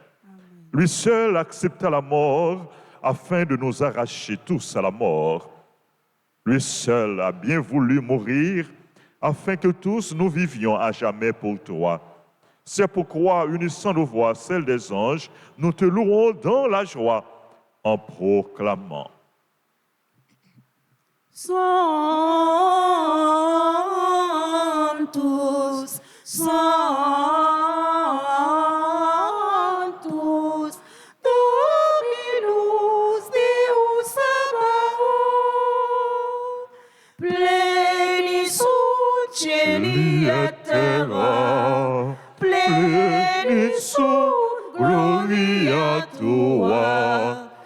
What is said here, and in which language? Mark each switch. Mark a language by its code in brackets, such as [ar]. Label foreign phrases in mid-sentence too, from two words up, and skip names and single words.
[fr] Lui seul accepta la mort afin de nous arracher tous à la mort. Lui seul a bien voulu mourir afin que tous nous vivions à jamais pour toi. C'est pourquoi, unissant nos voix, celles des anges, nous te louons dans la joie en proclamant. [la] Sanctus, Sanctus, Dominus Deus Sabaoth, plenius ut cieli et terra, plenius ut gloria tua,